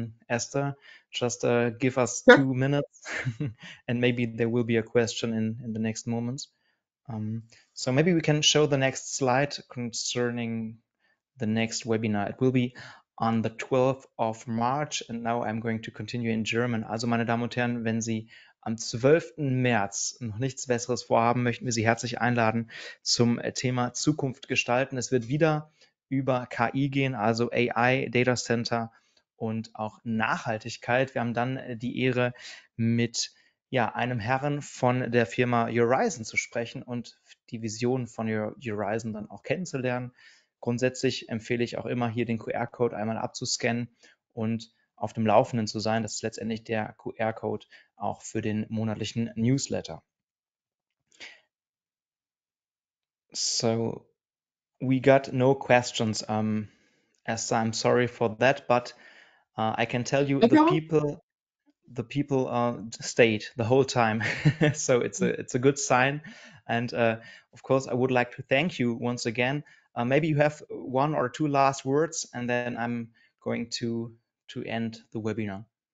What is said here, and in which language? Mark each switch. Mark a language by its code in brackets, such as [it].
[en] Esther, just give us Sure. 2 minutes and maybe there will be a question in the next moments. So maybe we can show the next slide concerning the next webinar. It will be on the 12th of March. And now I'm going to continue in German. [de] Also meine Damen und Herren, wenn Sie am 12. März noch nichts Besseres vorhaben, möchten wir Sie herzlich einladen zum Thema Zukunft gestalten. Es wird wieder über KI gehen, also AI, Data Center und auch Nachhaltigkeit. Wir haben dann die Ehre, mit einem Herren von der Firma Horizon zu sprechen und die Vision von Horizon dann auch kennenzulernen. Grundsätzlich empfehle ich auch immer, hier den QR-Code einmal abzuscannen und auf dem Laufenden zu sein. Das ist letztendlich der QR-Code auch für den monatlichen Newsletter. [en] So we got no questions, Esther. I'm sorry for that, but I can tell you No problem. the people stayed the whole time. So it's a good sign. And of course, I would like to thank you once again. Maybe you have one or two last words, and then I'm going to end the webinar.